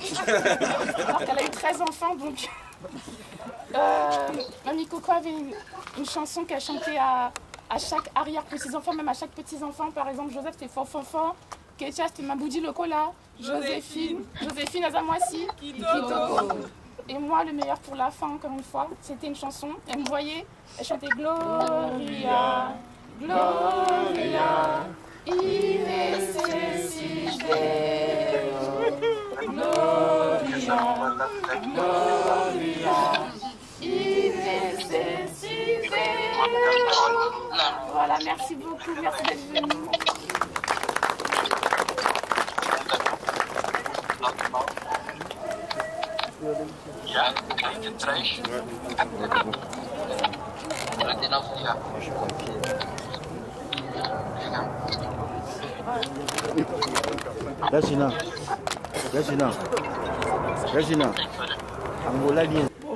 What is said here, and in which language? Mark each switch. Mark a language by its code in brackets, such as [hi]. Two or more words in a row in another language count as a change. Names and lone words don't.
[fr] Alors qu'elle a eu 13 enfants, donc. Mamie Coco avait une chanson qu'elle chantait à chaque arrière-petit-enfant, même à chaque petit-enfant. Par exemple, Joseph, c'était Fanfanfan, Ketia, c'était [ln] Maboudi Lokola, [fr] Joséphine, Azamoissi, Kitoko. Et moi, le meilleur pour la fin, encore une fois, c'était une chanson. Elle me voyait, elle chantait Gloria. [la] Gloria, in excelsis Deo. Gloria, Gloria, in excelsis Deo. [fr] Voilà, merci beaucoup, merci d'être venu. Ja, kijk je trash. Regina, Angola lien.